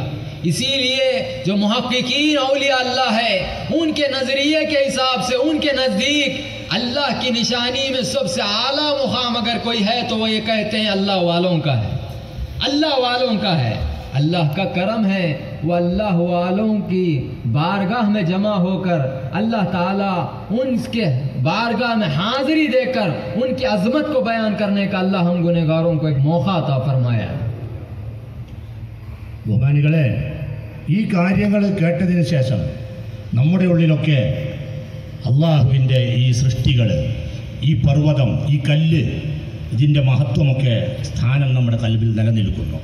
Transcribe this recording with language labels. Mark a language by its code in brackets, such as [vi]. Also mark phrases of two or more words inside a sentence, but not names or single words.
[ur] اسی لیے جو محققین اولیاء اللہ ہے، ان کے نظریے کے حساب سے ان کے نزدیک اللہ کی نشانی میں سب سے اعلیٰ مقام اگر کوئی ہے تو وہ یہ کہتے ہیں اللہ والوں کا ہے، اللہ والوں کا ہے۔ اللہ کا کرم ہے، وہ اللہ والوں کی بارگاہ میں جمع ہو کر اللہ تعالیٰ ان کے بارگاہ میں حاضری دے کر ان کی عظمت کو بیان کرنے کا اللہ ہم گنہگاروں کو ایک موقع عطا فرمایا۔ [ml] ബഹുമാനികളെ, ഈ കാര്യങ്ങൾ കേട്ടതിന് ശേഷം നമ്മുടെ ഉള്ളിലൊക്കെ അള്ളാഹുവിൻ്റെ ഈ സൃഷ്ടികൾ, ഈ പർവ്വതം, ഈ കല്ല്, ഇതിൻ്റെ മഹത്വമൊക്കെ സ്ഥാനം നമ്മുടെ കൽബിൽ നിലനിൽക്കുന്നു.